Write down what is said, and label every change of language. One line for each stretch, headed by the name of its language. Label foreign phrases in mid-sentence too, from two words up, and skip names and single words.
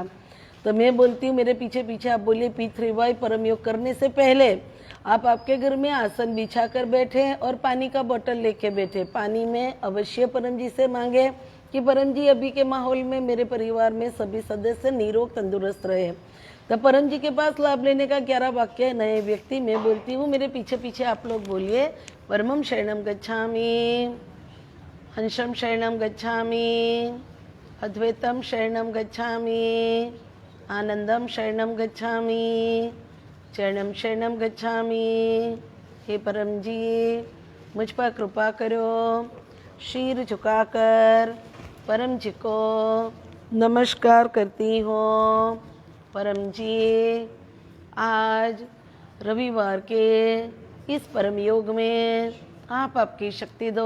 Hindi: तो मैं बोलती हूँ, मेरे पीछे पीछे आप बोलिए P3Y परम योग करने से पहले आप आपके घर में आसन बिछा कर बैठे और पानी का बोतल लेके बैठे। पानी में अवश्य परम जी से मांगे कि परम जी अभी के माहौल में मेरे परिवार में सभी सदस्य निरोग तंदुरुस्त रहे। तो परम जी के पास लाभ लेने का 11 वाक्य है। नए व्यक्ति मैं बोलती हूँ, मेरे पीछे पीछे आप लोग बोलिए।
Pali: परमं शरणं गच्छामि, हंसं शरणं गच्छामि, अद्वैतं शरणं गच्छामि, आनंदम शरणं गच्छामि, चरणं शरणं गच्छामि।
Hindi: हे परम जी, मुझ पर कृपा करो। शीर झुकाकर परम जी को नमस्कार करती हूँ। परम जी, आज रविवार के इस परम योग में आप आपकी शक्ति दो।